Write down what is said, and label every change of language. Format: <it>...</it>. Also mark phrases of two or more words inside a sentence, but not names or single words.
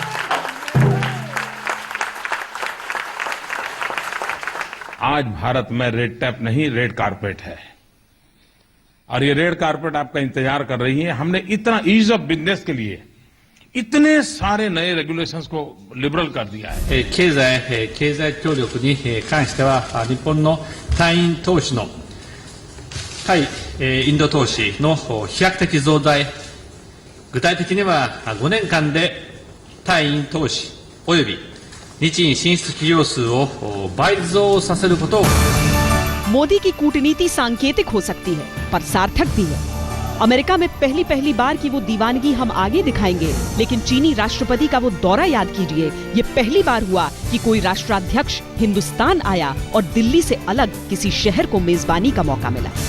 <hi>आज भारत में</hi> <en>red tape</en> <hi>नहीं,</hi> <en>red carpet</en> <hi>है, और ये</hi> <en>red carpet</en> <hi>आपका इंतजार कर रही है। हमने इतना</hi> <en>ease of business</en> <hi>के लिए इतने सारे नए रेगुलेशंस को लिबरल कर दिया है।</hi> <ja>経済協力に関しては日本の隊員投資の対インド投資の飛躍的増大、具体的には5年間で対イン投資及び日印進出企業数を倍増させることを。</ja> <hi>मोदी की कूटनीति सांकेतिक हो सकती है पर सार्थक भी है। अमेरिका में पहली बार की वो दीवानगी हम आगे दिखाएंगे, लेकिन चीनी राष्ट्रपति का वो दौरा याद कीजिए। ये पहली बार हुआ कि कोई राष्ट्राध्यक्ष हिंदुस्तान आया और दिल्ली से अलग किसी शहर को मेजबानी का मौका मिला।</hi>